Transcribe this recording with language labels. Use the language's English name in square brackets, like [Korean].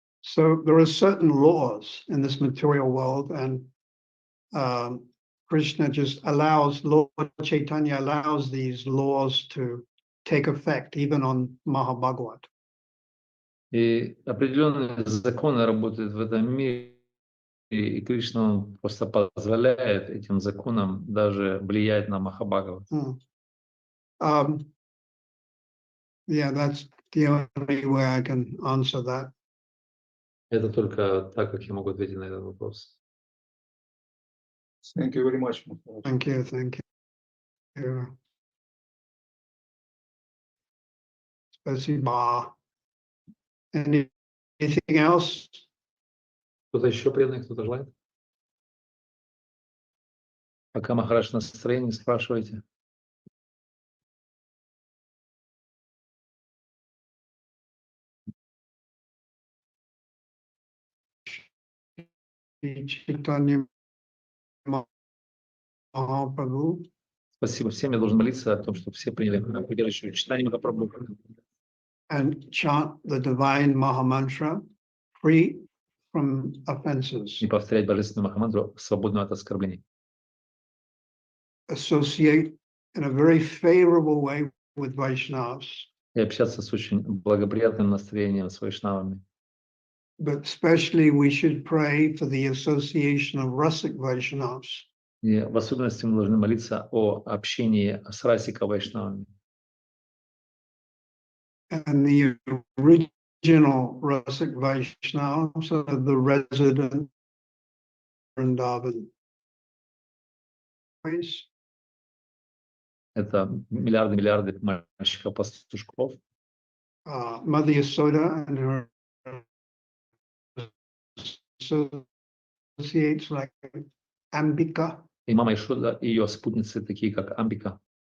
[English] So there are certain laws in this material world, and Krishna just allows, Lord Chaitanya allows these laws to take effect even on Mahabhagavad. [Russian] И определенные законы работают в этом мире, и Кришна он просто позволяет этим законам даже влиять на Махабхагават. [English] Yeah, that's the only way I can answer that. [Russian] Это только так, как я могу ответить на этот вопрос. [English] Thank you very much, Maharaj. Thank you, thank you. [Russian] Спасибо. [English] Anything else? [Russian] Кто-то еще преданный, кто-то желает? Пока Махарадж в настроении, спрашивайте. Chaitanya Mahaprabhu. Спасибо всем. Я должен молиться о том, чтобы все приняли придержащую читание Махапрабху. [English] And chant the divine Mahamantra free from offenses. [Russian] И повторять божественную Махамантру, свободную от оскорблений. [English] Associate in a very favorable way with Vaishnavas. [Russian] И общаться с очень благоприятным настроением с вайшнавами. [English] But especially we should pray for the association of Rasik Vaishnavas. [Russian] И в особенности мы должны молиться о общении с Расика Вайшнавами. [English] And the original Rasik Vaishnavas are the resident Vrindavan. [Russian] Это миллиарды мальчиков-пастушков. [English] Mother Yasoda and her associates like Ambika [Russian] И мама Ишода и ее спутницы, такие как Амбика